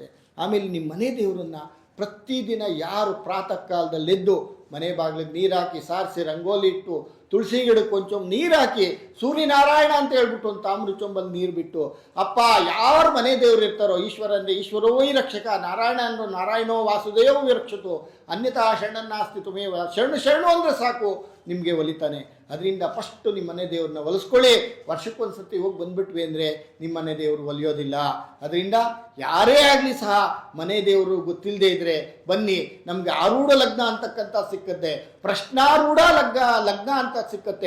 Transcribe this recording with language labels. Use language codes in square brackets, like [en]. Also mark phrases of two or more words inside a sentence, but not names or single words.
[kn] ಆಮೇಲೆ ನಿಮ್ಮ ಮನೆ ದೇವರನ್ನು ಪ್ರತಿದಿನ ಯಾರು ಪ್ರಾತಃ ಕಾಲದಲ್ಲೆದ್ದು ಮನೆ ಬಾಗಿಲಿಗೆ ನೀರು ಹಾಕಿ ಸಾರಿಸಿ ರಂಗೋಲಿ ಇಟ್ಟು ತುಳಸಿ ಗಿಡಕ್ಕೆ ಕೊಂಚ ನೀರು ಹಾಕಿ ಸೂರ್ಯನಾರಾಯಣ ಅಂತ ಹೇಳ್ಬಿಟ್ಟು ಒಂದು ತಾಮ್ರ ಚೊಂಬಲ್ಲಿ ನೀರು ಬಿಟ್ಟು, ಅಪ್ಪ ಯಾರು ಮನೆ ದೇವರು ಇರ್ತಾರೋ, ಈಶ್ವರ ಅಂದರೆ [sa] ಈಶ್ವರೋ ವೈ ರಕ್ಷಕ, [kn] ನಾರಾಯಣ ಅಂದರು [sa] ನಾರಾಯಣೋ ವಾಸುದೇವ ವಿರಕ್ಷತು, ಅನ್ಯಥಾ ಶರಣನ್ನಾಸ್ತಿ ತ್ವಮೇವ. [kn] ಶರಣು ಅಂದರೆ ಸಾಕು ನಿಮಗೆ ಒಲಿತಾನೆ. ಅದರಿಂದ ಫಸ್ಟು ನಿಮ್ಮ ಮನೆ ದೇವ್ರನ್ನ ಒಲಿಸ್ಕೊಳ್ಳಿ. ವರ್ಷಕ್ಕೊಂದ್ಸತಿ ಹೋಗಿ ಬಂದುಬಿಟ್ವಿ ಅಂದರೆ ನಿಮ್ಮ ಮನೆ ದೇವರು ಒಲಿಯೋದಿಲ್ಲ. ಅದರಿಂದ ಯಾರೇ ಆಗಲಿ ಸಹ ಮನೆ ದೇವರು ಗೊತ್ತಿಲ್ಲದೆ ಇದ್ದರೆ ಬನ್ನಿ, ನಮಗೆ ಆರೂಢ ಲಗ್ನ ಅಂತಕ್ಕಂಥ ಸಿಕ್ಕತ್ತೆ, ಪ್ರಶ್ನಾರೂಢ ಲಗ್ನ ಅಂತ ಸಿಕ್ಕತ್ತೆ.